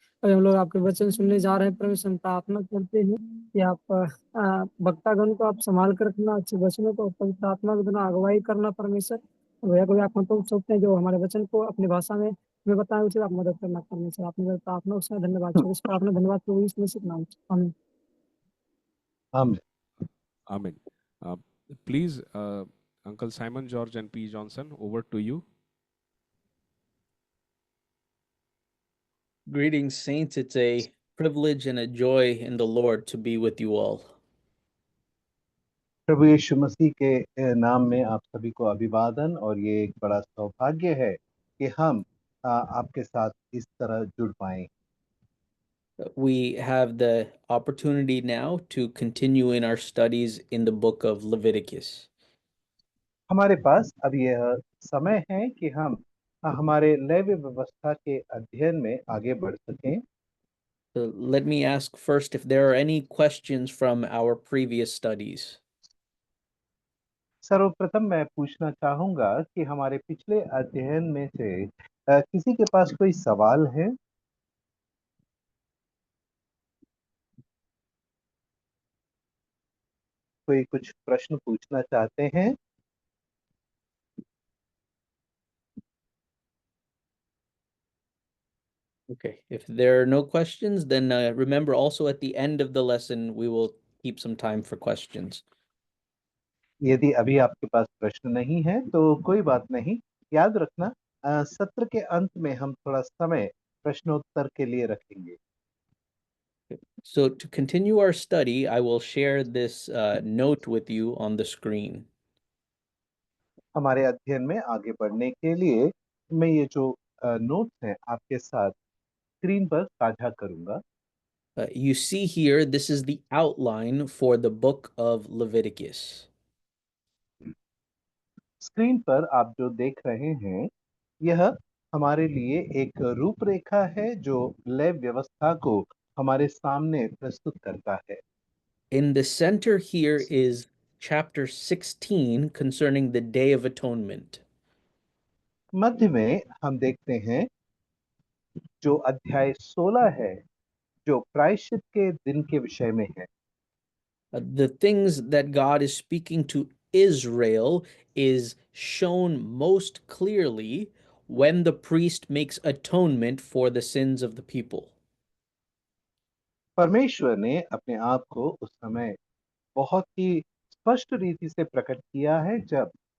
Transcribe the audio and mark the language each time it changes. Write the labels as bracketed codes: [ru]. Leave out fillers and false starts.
[hi] अभी हम लोग आपके वचन सुनने जा रहे हैं परमेश्वर। हम प्रार्थना करते हैं कि आप वक्तागण को आप संभाल कर रखना, अच्छे वचनों को पवित्र आत्मा के द्वारा अगुवाई करना परमेश्वर। भैया कोई आप तो सोचते हैं जो हमारे वचन को अपनी भाषा में हमें बताएं उसे आप मदद करना परमेश्वर। आपने मेरी प्रार्थना उसमें धन्यवाद इस प्रार्थना धन्यवाद प्रभु यीशु मसीह के नाम से आमीन। [en] Amen. Amen. Please, Uncle Simon George and P. Johnson, over to you. Greetings, saints. It's a privilege and a joy in the Lord to be with you all. [hi] प्रभु यीशु मसीह के नाम में आप सभी को अभिवादन। और ये एक बड़ा सौभाग्य है कि हम आपके साथ इस तरह जुड़ पाएं। [en] We have the opportunity now to continue in our studies in the book of Leviticus. [hi] हमारे पास अब यह समय है कि हम हमारे लेवी व्यवस्था के अध्ययन में आगे बढ़ सकें। [en] So let me ask first if there are any questions from our previous studies. [hi] सर्वप्रथम मैं पूछना चाहूंगा कि हमारे पिछले अध्ययन में से किसी के पास कोई सवाल है? कोई कुछ प्रश्न पूछना चाहते हैं? [en] Okay, if there are no questions, then remember also at the end of the lesson, we will keep some time for questions. [hi] यदि अभी आपके पास प्रश्न नहीं है तो कोई बात नहीं। याद रखना सत्र के अंत में हम थोड़ा समय प्रश्नोत्तर के लिए रखेंगे। [en] So to continue our study, I will share this note with you on the screen. [hi] हमारे अध्ययन में आगे बढ़ने के लिए मैं ये जो नोट्स हैं आपके साथ स्क्रीन पर साझा करूंगा। [en] You see here, this is the outline for the book of Leviticus. [hi] Screen पर आप जो देख रहे हैं यह हमारे लिए एक रूपरेखा है जो लेव व्यवस्था को हमारे सामने प्रस्तुत करता है। [en] In the center here is chapter 16 concerning the Day of Atonement. [hi] मध्य में हम देखते हैं जो अध्याय 16 है जो प्रायश्चित के दिन के विषय में है। [en] The things that God is speaking to Israel is shown most clearly when the priest makes atonement for the sins of the people. [hi] परमेश्वर ने अपने आप को उस समय बहुत ही स्पष्ट रीति से प्रकट किया है जब